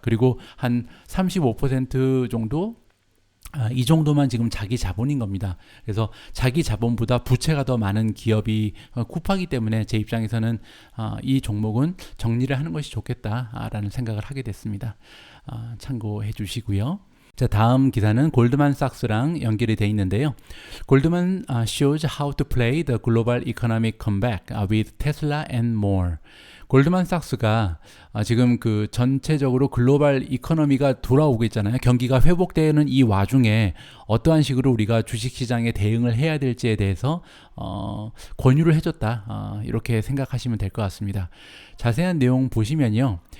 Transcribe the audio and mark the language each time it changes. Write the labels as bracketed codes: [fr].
[ko] 그리고 한 35% 정도 이 정도만 지금 자기 자본인 겁니다. 그래서 자기 자본보다 부채가 더 많은 기업이 쿠파기 때문에 제 입장에서는 이 종목은 정리를 하는 것이 좋겠다라는 생각을 하게 됐습니다. 참고해 주시고요. 자, 다음 기사는 골드만삭스랑 연결이 되어 있는데요. [en] 골드만 shows how to play the global economic comeback with Tesla and more. [ko] 골드만삭스가 지금 그 전체적으로 글로벌 이코노미가 돌아오고 있잖아요. 경기가 회복되는 이 와중에 어떠한 식으로 우리가 주식시장에 대응을 해야 될지에 대해서 권유를 해줬다. 이렇게 생각하시면 될 것 같습니다. 자세한 내용 보시면요.